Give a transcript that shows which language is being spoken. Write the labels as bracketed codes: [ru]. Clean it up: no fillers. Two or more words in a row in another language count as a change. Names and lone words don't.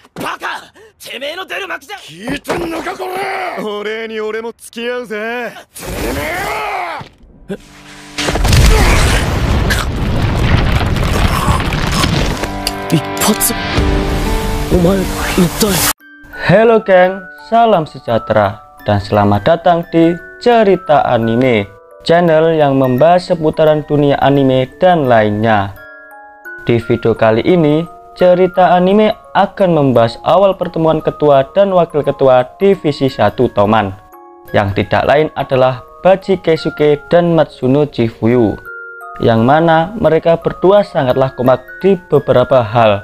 [ja] バカ、てめえの出る幕じゃ。聞いてんのかこれ。お礼に俺も付き合うぜ。てめえは一発。お前一体。 [id] Halo geng, salam sejahtera dan selamat datang di Cerita Anime, channel yang membahas seputaran dunia anime dan lainnya. Di video kali ini, Cerita Anime akan membahas awal pertemuan ketua dan wakil ketua divisi 1 Toman, yang tidak lain adalah Baji Keisuke dan Matsuno Chifuyu, yang mana mereka berdua sangatlah kompak di beberapa hal.